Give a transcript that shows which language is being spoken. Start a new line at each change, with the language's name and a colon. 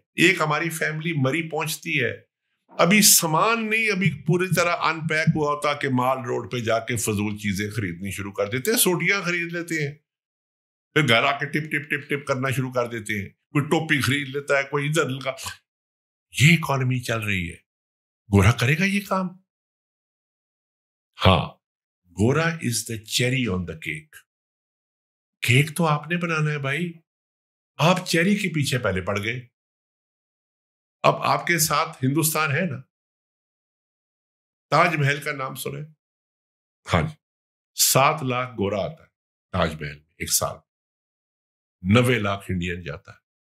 Urdu: ایک ہماری فیملی مری پہنچتی ہے, ابھی سامان نہیں, ابھی پوری طرح ان پیک ہوا ہوتا کہ مال روڈ پہ جا کے فضول چیزیں خریدنی شروع کر دیتے ہیں, سوٹیاں خرید لیتے ہیں, پھر گھر آ کے ٹپ ٹپ ٹپ ٹپ کرنا شروع کر دیتے ہیں, کوئی ٹوپی خرید لیتا ہے, کوئی ادھر کا. یہ اکانومی چل رہی ہے. گورا کرے گا یہ کام؟ ہاں, گورا
English: Is the cherry on the cake.
Urdu: کیک تو آپ نے بنانا ہے بھائی. آپ چیری کے پیچھے پہلے پڑ گئے. اب آپ کے ساتھ ہندوستان ہے نا, تاج محل کا نام سنے؟ ہاں جی, 7 لاکھ گورا آتا ہے تاج محل میں ایک سال, 90 لاکھ انڈین جاتا ہے.